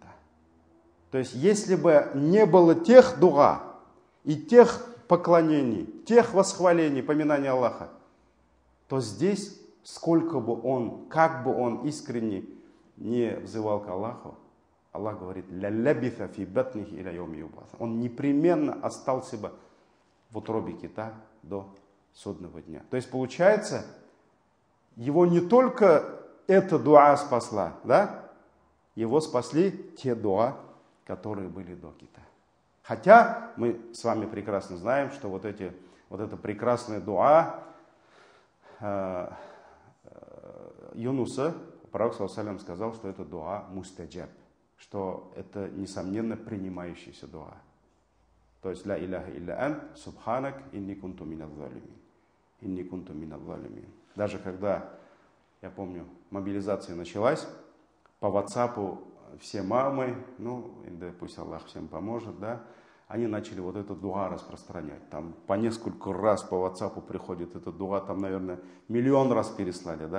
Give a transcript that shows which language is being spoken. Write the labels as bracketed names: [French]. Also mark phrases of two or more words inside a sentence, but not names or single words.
[Russian] То есть, если бы не было тех дуа, и тех поклонений, тех восхвалений, поминаний Аллаха, то здесь, сколько бы он, как бы он искренне не взывал к Аллаху, Аллах говорит, [Arabic] «للبث في بطنه إلى يوم يبعثون». [Russian] Он непременно остался бы в утробе кита до судного дня. То есть получается, его не только эта дуа спасла, да? Его спасли те дуа, которые были до кита. Хотя мы с вами прекрасно знаем, что вот эта прекрасная дуа Юнуса, пророк ﷺ сказал, что это [Arabic] دعاء مستجاب, [Russian] что это, несомненно, принимающаяся дуа. То есть, [Arabic] لا إله إلا أنت سبحانك إني كنت من الظالمين. إني كنت من الظالمين. [Russian] Даже когда, я помню, мобилизация началась, по WhatsApp все мамы, пусть Аллах всем поможет, да, они начали вот эту дуа распространять. Там по несколько раз по WhatsApp приходит эта дуа, там, наверное, 1 миллион раз переслали, да.